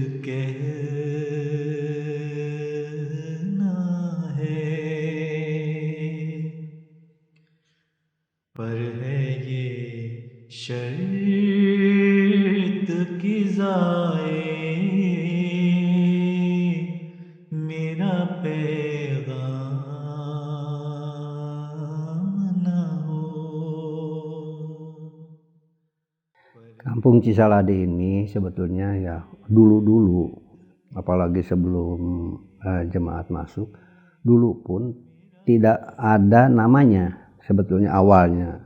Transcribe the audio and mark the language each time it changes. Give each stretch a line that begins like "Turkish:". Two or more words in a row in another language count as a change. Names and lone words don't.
Urdu: कहना है पर है ये शर्त की जाए मेरा पैगाम ना हो.
Indonesian: Kampung Cisalade ini sebetulnya ya dulu-dulu, apalagi sebelum jemaat masuk, dulu pun tidak ada namanya sebetulnya awalnya.